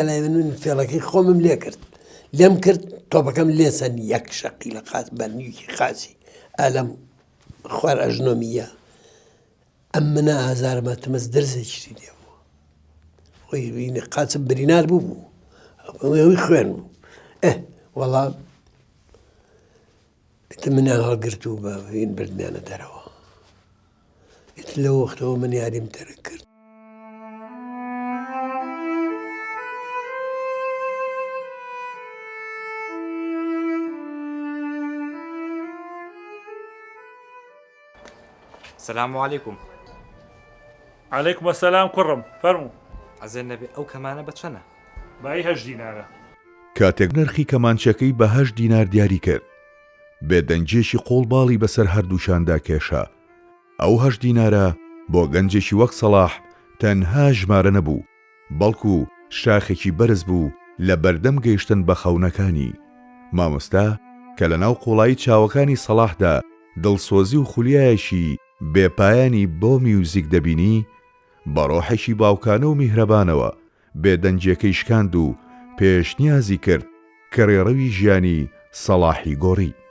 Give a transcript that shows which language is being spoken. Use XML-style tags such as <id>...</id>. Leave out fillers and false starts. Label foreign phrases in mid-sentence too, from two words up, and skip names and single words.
<ckb>لای من فێڵەکەی خۆمم لێ کرد لێم کرد تۆپەکەم لێسەن یەک شەقی لە قات بەرنیوکی خاچی ئالەم خوار ئەژنۆمیە ئەم منە ئازارمە تمەس دەرزێکی لێ بووە خۆی قاچم برینار بوو ئەوەی خوێن بوو وەڵا منیان هەڵگرت و بەین بردمیانە دەرەوە لەو وەختەوە من یاریم تەرک کرد</ckb> <ar>السلام عليكم. عليكم السلام</ar> <ckb>كرم فرمو عزيز النبي ئەو کەمانە بە چەنە؟ باي 8 دینارە. کاتێک نرخی کەمانچەکەی بە 8 دینار دیاری کرد بێدەنجێکی قۆڵباڵی بەسەر هەردووشاندا کێشا ئەو 8 دینارە بۆ گەنجێکی وەک سەلاح تەنها ژمارە نەبوو بەڵکو شاخێکی بەرز بوو لە بەردەم گەیشتن بە خەونەکانی مامۆستا کە لە ناو قوڵایی چاوەکانی سەلاحدا دڵسۆزی و خولیایەکی بێپایانی بۆ میوزیک دەبینی بە ڕۆحێکی باوکانە و میهرەبانەوە بێدەنجەکەی شکاند و پێشنیازی کرد کە ڕێڕەوی ژیانی سەلاحی گۆڕی</ckb>